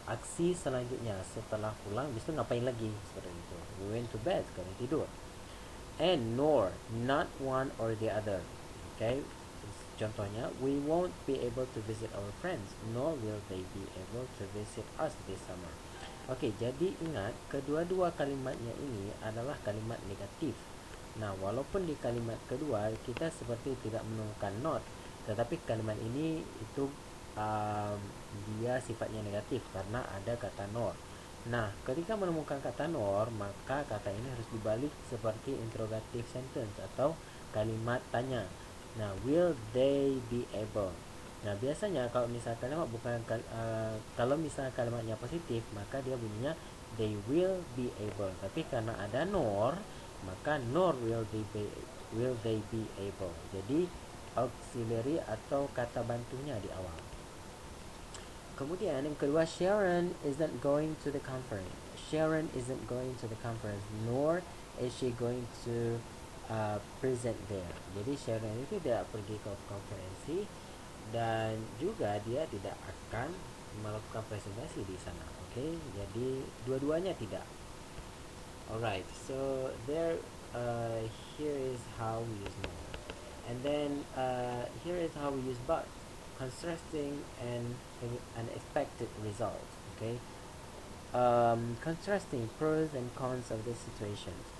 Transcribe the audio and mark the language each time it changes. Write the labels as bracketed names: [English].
[Indonesian] Aksi selanjutnya setelah pulang, bisa ngapain lagi seperti itu. [English] We went to bed, [Indonesian] kami tidur. [English] And nor, not one or the other. Okay, contohnya, we won't be able to visit our friends, nor will they be able to visit us this summer. [Indonesian] Oke, jadi ingat kedua-dua kalimatnya ini adalah kalimat negatif. Nah, walaupun di kalimat kedua kita seperti tidak menemukan not, tetapi kalimat ini itu um, dia sifatnya negatif karena ada kata nor. Nah, ketika menemukan kata nor, maka kata ini harus dibalik seperti interrogative sentence atau kalimat tanya. Nah, [English] will they be able? [Indonesian] Nah, biasanya kalau misalnya kalimat kalau misalnya kalimatnya positif, maka dia bunyinya [English] they will be able. [Indonesian] Tapi karena ada nor, maka [English] nor will they be able. [Indonesian] Jadi auxiliary atau kata bantunya di awal. Kemudian yang kedua, [English] Sharon isn't going to the conference. Sharon isn't going to the conference, nor is she going to present there. [Indonesian] Jadi Sharon itu tidak pergi ke konferensi dan juga dia tidak akan melakukan presentasi di sana. Oke, jadi dua-duanya tidak. [English] Alright, so here is how we use more, and then here is how we use but, contrasting and unexpected result. Okay, contrasting pros and cons of this situation.